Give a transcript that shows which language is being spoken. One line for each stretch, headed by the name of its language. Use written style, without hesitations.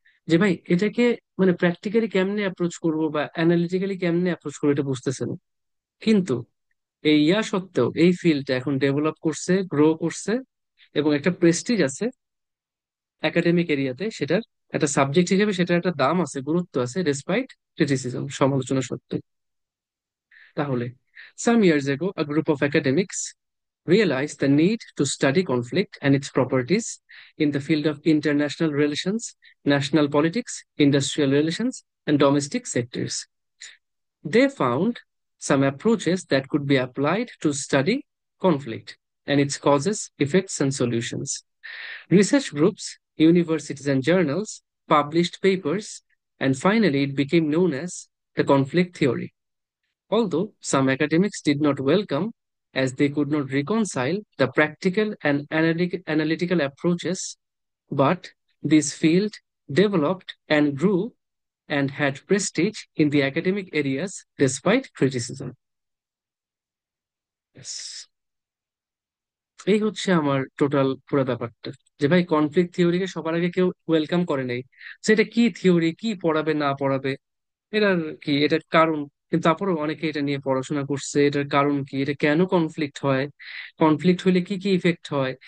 Bangla: যে ভাই এটাকে মানে প্র্যাকটিক্যালি কেমনে অ্যাপ্রোচ করবো বা অ্যানালিটিক্যালি কেমনে অ্যাপ্রোচ করবো এটা বুঝতেছে না। কিন্তু এই সত্ত্বেও এই ফিল্ডটা এখন ডেভেলপ করছে, গ্রো করছে, এবং একটা প্রেস্টিজ আছে একাডেমিক এরিয়াতে, সেটার একটা সাবজেক্ট হিসেবে সেটার একটা দাম আছে, গুরুত্ব আছে,
English: despite criticism,
Bangla: সমালোচনা সত্ত্বেও।
English: তাহলে some years ago a group of academics realized the need to study conflict and its properties in the field of international relations, national politics, industrial relations, and domestic sectors. They found some approaches that could be applied to study conflict and its causes, effects, and solutions. Research groups, universities, and journals published papers, and finally it became known as the conflict theory. Although some academics did not welcome, as they could not reconcile the practical and analytical approaches, but this field developed and grew and had prestige in the academic areas despite criticism. Yes.
Bangla: এই হচ্ছে আমার total পুরো ব্যাপারটা, যে ভাই conflict থিওরিকে সবার আগে কেউ ওয়েলকাম করে নাই। সেটা কি থিওরি, কি পড়াবে না পড়াবে, এটার কি, এটার কারণ, কিন্তু তারপরেও অনেকে এটা নিয়ে পড়াশোনা করছে, এটার কারণ কি, এটা কেন কনফ্লিক্ট হয়, কনফ্লিক্ট হইলে কি কি ইফেক্ট হয়।